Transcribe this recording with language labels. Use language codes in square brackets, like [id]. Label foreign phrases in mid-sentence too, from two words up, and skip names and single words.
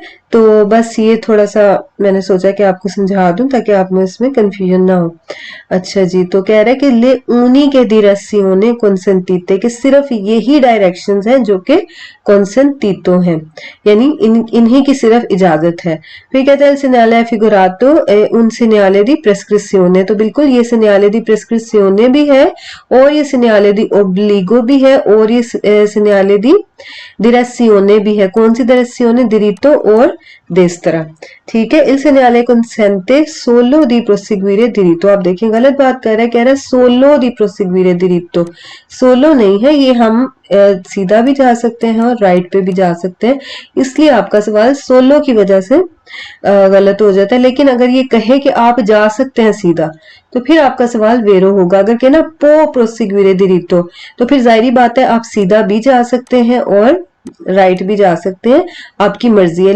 [hi] तो बस ये थोड़ा सा मैंने सोचा कि आपको समझा दूं ताकि आप में इसमें कंफ्यूजन ना हो। अच्छा जी। तो कह रहा है कि [it] le uniche direzioni consentite, [hi] कि सिर्फ यही डायरेक्शंस हैं जो कि consentito हैं, यानी इन्हीं की सिर्फ इजाजत है। फिर कहता है [it] segnale figurato un segnale di prescrizione, [hi] तो बिल्कुल ये [it] segnale di prescrizione [hi] भी है और ये [it] segnale di obbligo [hi] भी है और ये [it] segnale di direzione [hi] भी है। कौन सी direzione, diritto और destra। ठीक है, [it] il segnale consente solo di proseguire diritto। [hi] आप देखिए गलत बात कर रहा है, कह रहा है [it] solo di proseguire diritto। [hi] solo नहीं है ये, हम सीधा भी जा सकते हैं और राइट पे भी जा सकते हैं, इसलिए आपका सवाल सोलो की वजह से गलत हो जाता है। लेकिन अगर ये कहे कि आप जा सकते हैं सीधा, तो फिर आपका सवाल वेरो होगा। अगर कहना [it] può proseguire diritto, [hi] तो फिर जाहिर बात है आप सीधा भी जा सकते हैं और राइट भी जा सकते हैं, आपकी मर्जी है।